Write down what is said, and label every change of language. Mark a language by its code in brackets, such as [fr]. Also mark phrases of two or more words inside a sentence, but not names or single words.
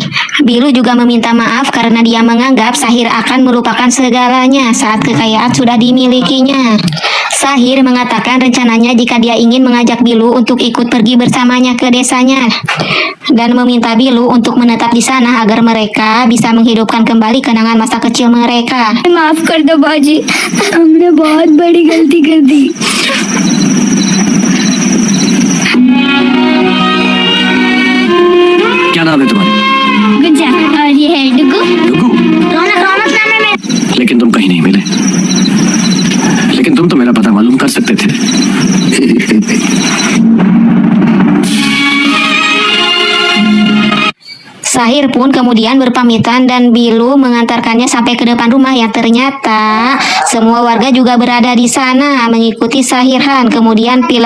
[id] Bilu juga meminta maaf karena dia menganggap Sahir akan melupakan segalanya saat kekayaan sudah dimilikinya. Sahir mengatakan rencananya jika dia ingin mengajak Bilu untuk ikut pergi bersamanya ke desanya dan meminta Bilu untuk menetap di sana agar mereka bisa menghidupkan kembali kenangan masa kecil mereka. [hi] माफ कर दो बाजी, हमने बहुत बड़ी गलती कर दी। क्या नाम है तुम्हारा? गुज्जा और ये है डुगू। डुगू। रौनक रौनक नाम है मेरा। लेकिन तुम कहीं नहीं मिले। लेकिन तुम तो मेरा पता मालूम कर सकते थे। [id] Sahir pun kemudian berpamitan dan Bilu mengantarkannya sampai ke depan rumah yang ternyata semua warga juga berada di sana mengikuti Sahir Khan.